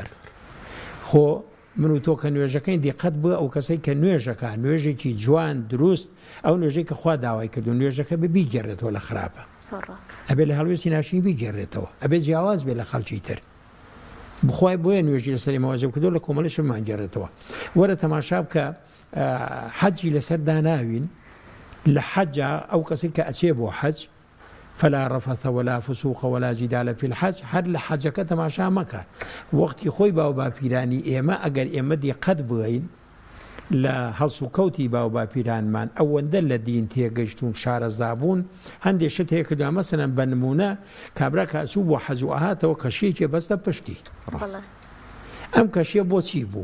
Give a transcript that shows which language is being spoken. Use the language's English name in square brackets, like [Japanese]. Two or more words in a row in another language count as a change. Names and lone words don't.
[Central Kurdish] خۆ من و تۆ کە نوێژەکەی دیقەت بووە ئەو کەسەی کە نوێژەکە نوێژێکی جوان دروست ئەو نوێژەی کە خوا داوای کردو نوێژەکە ببیگەڕێتەوە لە خراپە، ئەبێ لە هەڵوێستی ناشنی بیگەڕێتەوە، ئەبێ جیاواز بێ لە خەڵکی تر. بخوای بۆیە نوێژی لەسەری مەواجب کردو لە کۆمەڵیش مانگەڕێتەوە. وەرە تەماشا بکە حەجی لەسەر داناوین لە حەجا ئەو کەسی کە ئەچێ بۆ حەج [Arabic] فلا رفث ولا فسوق ولا جدال في الحج، [Central Kurdish] هەر لە حەجەکە تەماشا مەکە. وەختی خۆی باو باپیرانی ئێمە ئەگەر ئێمە دیقەت بغەین لە هەڵس و کەوتی باو باپیرانمان ئەوەندە لە دین تێگەشتون شارەزابوون، هەندێک شت هەیە کردووە مەسەلەن بە نمونە کابرا کەچوو بۆ حەج و ئاهاتەوە کەشیەکی بەستە پشتی، ئەم کەشیە بۆچی بوو؟